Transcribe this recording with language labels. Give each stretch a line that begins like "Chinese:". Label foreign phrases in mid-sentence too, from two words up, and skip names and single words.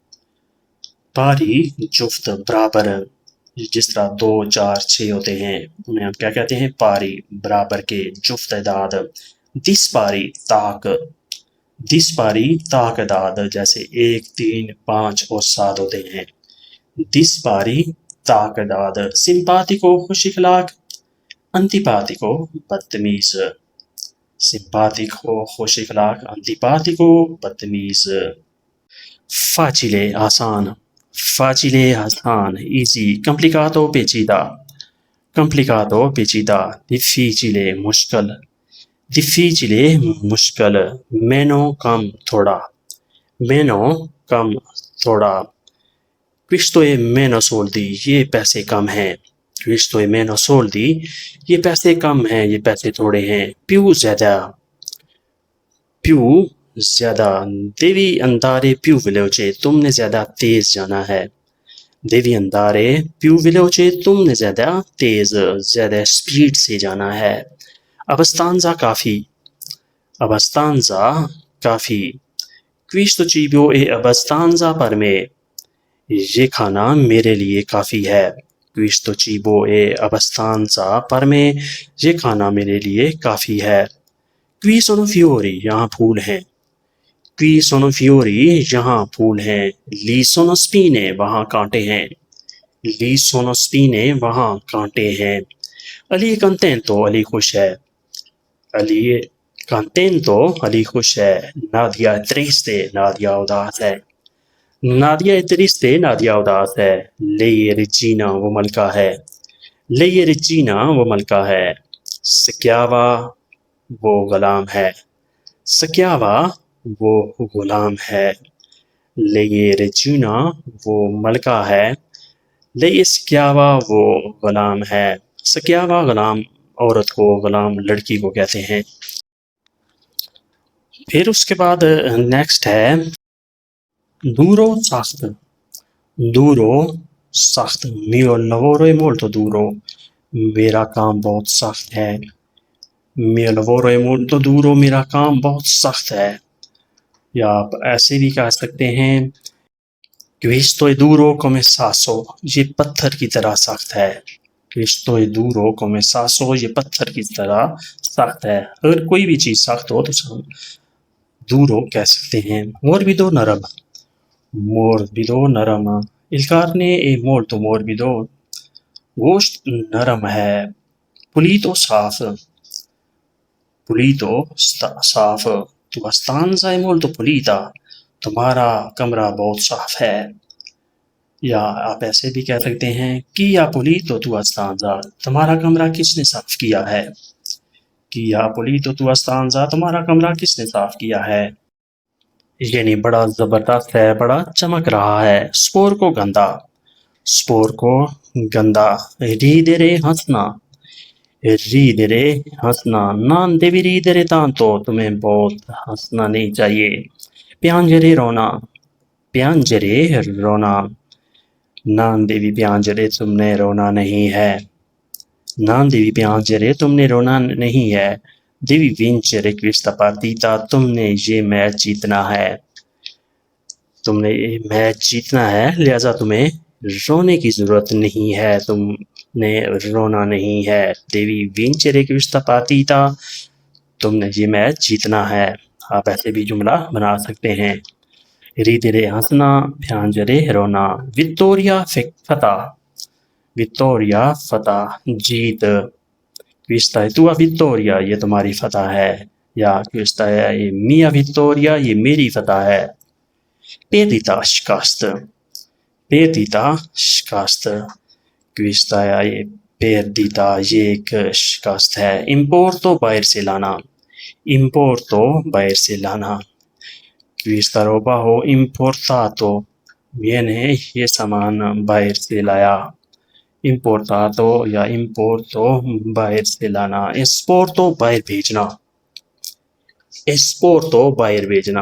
Urdu: pari جفت برابر جس طرح 2 4 6 ہوتے ہیں انہیں ہم کیا کہتے ہیں پاری برابر کے جفت اعداد dispari طاق dispari طاق اعداد جیسے 1 3 5 اور 7 ہوتے ہیں dispari طاق اعداد simpatico خوش اخلاق antipatico بدتمیز simpatico خوش اخلاق antipatico بدتمیز facile آسان facile آسان easy complicato پیچیدہ complicato پیچیدہ difficile مشکل difficile مشکل meno کم تھوڑا meno کم تھوڑا
Italian: questo è meno soldi
Urdu: یہ پیسے کم ہیں
Italian: questo è meno soldi
Urdu: یہ پیسے کم ہیں یہ پیسے تھوڑے ہیں più زیادہ più زیادہ
Italian: devi andare più veloce
Urdu: تم نے زیادہ تیز جانا ہے
Italian: devi andare più veloce
Urdu: تم نے زیادہ تیز زیادہ سپیڈ سے جانا ہے abbastanza کافی abbastanza کافی
Italian: questo cibo è abbastanza per
Urdu: me یہ کھانا میرے لیے کافی ہے
Italian: questo cibo è abbastanza per me
Urdu: یہ کھانا میرے لیے کافی ہے
Italian: qui sono fiori
Urdu: یہاں پھول ہیں qui
Italian: sono fiori
Urdu: یہاں پھول ہیں
Italian: lì sono spine
Urdu: وہاں کانٹے ہیں
Italian: lì sono spine
Urdu: وہاں کانٹے ہیں علی contento علی خوش ہے علی contento علی خوش ہے
Italian: nadia è triste
Urdu: nadia اداس ہے نادیہ triste نادیہ اداس ہے
Italian: lei è regina
Urdu: وہ ملکہ ہے
Italian: lei è regina
Urdu: وہ ملکہ ہے schiava وہ غلام ہے schiava وہ غلام ہے
Italian: lei è regina
Urdu: وہ ملکہ ہے
Italian: lei è schiava
Urdu: وہ غلام ہے schiava غلام عورت کو غلام لڑکی کو کہتے ہیں پھر اس کے بعد نیکسٹ ہے duro سخت duro سخت
Italian: mio lavoro è molto duro
Urdu: میرا کام بہت سخت ہے
Italian: mio lavoro è molto duro
Urdu: میرا کام بہت سخت ہے یا آپ ایسے بھی کہہ سکتے ہیں
Italian: questo è duro come sasso
Urdu: یہ پتھر کی طرح سخت ہے
Italian: questo è duro come sasso
Urdu: یہ پتھر کی طرح سخت ہے اگر کوئی بھی چیز سخت ہو تو ہم duro کہہ سکتے ہیں morbido نرم morbido نرم
Italian: il carne è molto morbido
Urdu: گوشت نرم ہے pulito صاف pulito صاف
Italian: tua stanza è molto pulita
Urdu: تمہارا کمرہ بہت صاف ہے یا آپ ایسے بھی کہہ سکتے ہیں
Italian: chi ha pulito tua stanza
Urdu: تمہارا کمرہ کس نے صاف کیا ہے
Italian: chi ha pulito tua stanza
Urdu: تمہارا کمرہ کس نے صاف کیا ہے یعنی بڑا زبردست ہے بڑا چمک رہا ہے سپور کو گندا سپور کو گندا ridere ہنسنا ridere ہنسنا
Italian: non devi ridere tanto
Urdu: تمہیں بہت ہنسنا نہیں چاہیے piangere رونا piangere رونا
Italian: non devi piangere
Urdu: تم نے رونا نہیں ہے
Italian: non devi piangere
Urdu: تم نے رونا نہیں ہے
Italian: devi vincere questa partita
Urdu: تم نے یہ میچ جیتنا ہے تم نے یہ میچ جیتنا ہے لہذا تمہیں رونے کی ضرورت نہیں ہے تم نے رونا نہیں ہے
Italian: devi vincere questa partita
Urdu: تم نے یہ میچ جیتنا ہے آپ ایسے بھی جملہ بنا سکتے ہیں ridere ہنسنا, piangere رونا. Vittoria فتح, جیت.
Italian: questa è tua vittoria,
Urdu: یہ تمہاری فتح ہے.
Italian: یا questa è mia vittoria,
Urdu: یہ میری فتح ہے. perdita شکست, perdita شکست.
Italian: questa è perdita,
Urdu: یہ ایک شکست ہے. importo باہر سے لانا, importo باہر سے لانا.
Italian: questa roba ho importato,
Urdu: میں نے یہ سامان باہر سے لایا. importato یا importo باہر سے لانا. esporto باہر بھیجنا, esporto باہر بھیجنا.